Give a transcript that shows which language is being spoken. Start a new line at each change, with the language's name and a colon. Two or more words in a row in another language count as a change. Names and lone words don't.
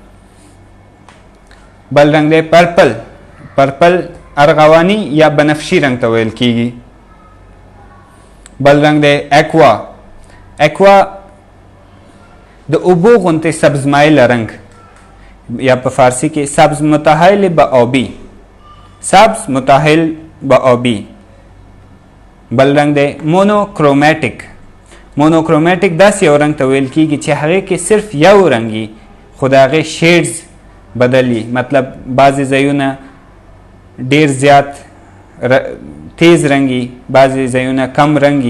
Pashto: بل رنگ دی پرپل. پرپل ارغوانی یا بنفشی رنگ ته ویل کیږي. بل رنگ دی اکوا. اکوا د اوبو غوندې سبز مایل رنگ یا په فارسی کې
Persian: سبز متحایل به آبی. سبز متحایل به آبی.
Pashto: بل رنگ دی مونوکروماتیک. مونوکروماتیک داسې یو رنگ ته ویل کیږي چې هغې کې صرف یو رنګي خو د هغې شیډز بدلی، مطلب بعضې ځایونه ډیر زیات تیز رنګي، بعضې ځایونه کم رنګي.